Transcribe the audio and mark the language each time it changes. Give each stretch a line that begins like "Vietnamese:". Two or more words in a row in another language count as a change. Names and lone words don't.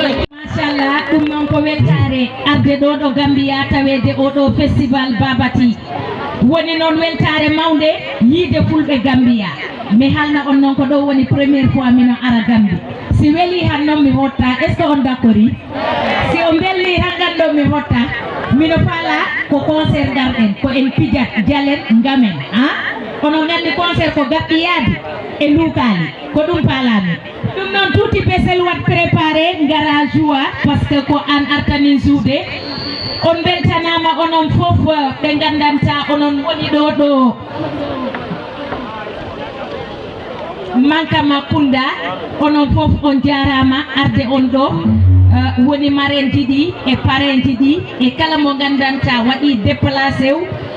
Fula: Machallah, ɗum noon ko weltare arde ɗo ɗo Gambia tawede oɗo festival Babati. Woni noon weltare mawnde yiide fulɓe Gambia. Mi haalna on noon ko ɗo woni
French: premiére fois
Fula: mino ara Gambie. Si weli han noon mi hotta,
French: est ce que on d' accord i?
Fula: Si on belli han ɗan ɗo mi hotta, mino faala ko concert garɗen, ko en pijat, jalen, ngamen, ha? Onon gandi concert ko gaɓɓi yaadi e luukaali, ko ɗum faalaami. Ɗum noon tuuti besel wat préparé, ngara joua,
French: par ce que
Fula: ko an artani joude. On beltanama onon fof, ɓe gandanta onon woni ɗo ɗo Mankama Kunda, onon fof on jarama arde on ɗo. Euh, woni marraine ji ɗi e parrain ji ɗi e kala mo gandanta waɗi déplacé wu.